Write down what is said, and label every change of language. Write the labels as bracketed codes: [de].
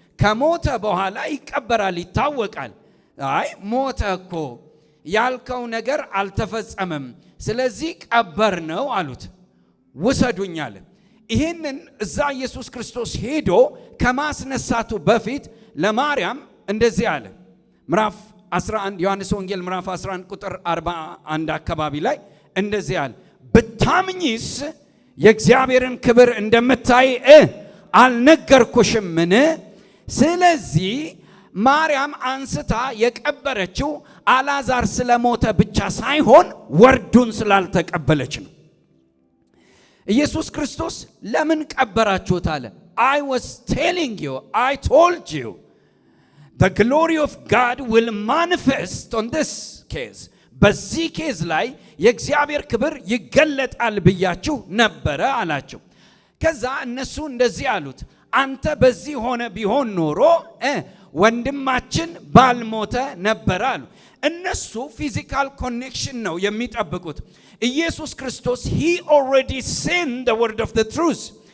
[am] ከሞተ በኋላ ይቀበራል፣ ይታወቃል። አይ ሞተ እኮ ያልከው ነገር አልተፈጸመም፣ ስለዚህ ቀበር ነው አሉት። ውሰዱኝ አለ። ይህንን እዛ ኢየሱስ ክርስቶስ ሄዶ ከማስነሳቱ በፊት ለማርያም እንደዚህ አለ። ምዕራፍ 11 ዮሐንስ ወንጌል ምዕራፍ 11 ቁጥር 41 አካባቢ ላይ እንደዚህ አለ። ብታምኚስ የእግዚአብሔርን ክብር እንደምታይ አልነገርኩሽምን? ስለዚህ ማርያም አንስታ የቀበረችው አልዓዛር ስለሞተ ብቻ ሳይሆን ወርዱን ስላልተቀበለች ነው። ኢየሱስ ክርስቶስ ለምን ቀበራችሁት አለ? [en] I was telling you, I told you, the glory of God will manifest on this case. [am] በዚህ ኬዝ ላይ የእግዚአብሔር ክብር ይገለጣል ብያችሁ ነበረ አላቸው። ከዛ እነሱ እንደዚህ አሉት፣ አንተ በዚህ ሆነ ቢሆን ኖሮ ወንድማችን ባልሞተ ነበር አሉ። እነሱ ፊዚካል ኮኔክሽን ነው የሚጠብቁት። ኢየሱስ ክርስቶስ [en] he already sent the word of the truth፣